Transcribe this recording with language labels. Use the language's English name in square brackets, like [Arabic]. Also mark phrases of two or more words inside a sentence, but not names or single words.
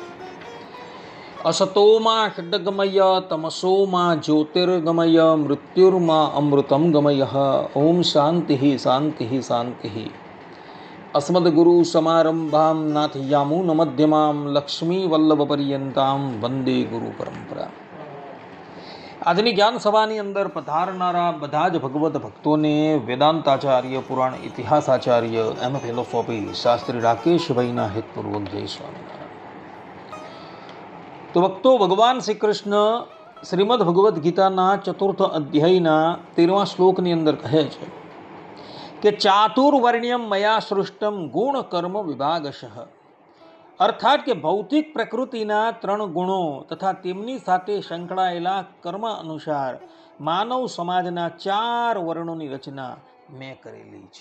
[Sanskrit] असतो मा खड्गमय तमसो मा ज्योतिर्गमय मृत्युर्मा अमृतं गमयः। ओम शान्तिः शान्तिः शान्तिः। अस्मद्गुरुसमारम्भां नाथयामुनमध्यमां लक्ष्मीवल्लभपर्यन्तां वन्दे गुरुपरम्परा। [Gujarati] આજની જ્ઞાન સભાની અંદર પધારનારા બધા જ ભગવત ભક્તોને વેદાંતાચાર્ય પુરાણ ઇતિહાસાચાર્ય એમ ફિલોસોફી શાસ્ત્રી રાકેશભાઈના હિતપૂર્વક જય સ્વામિનારાયણ। તો ભક્તો, ભગવાન શ્રી કૃષ્ણ શ્રીમદ ભગવદ્ ગીતાના ચતુર્થ અધ્યાયના 13મા શ્લોકની અંદર કહે છે કે [Sanskrit] चातुर्वर्ण्यम मया सृष्टम गुण कर्म विभागशः, [Gujarati] અર્થાત કે ભૌતિક પ્રકૃતિના 3 ગુણો તથા તેમની સાથે સંકળાયેલા કર્મ અનુસાર માનવ સમાજના 4 વર્ણોની રચના મેં કરેલી છે।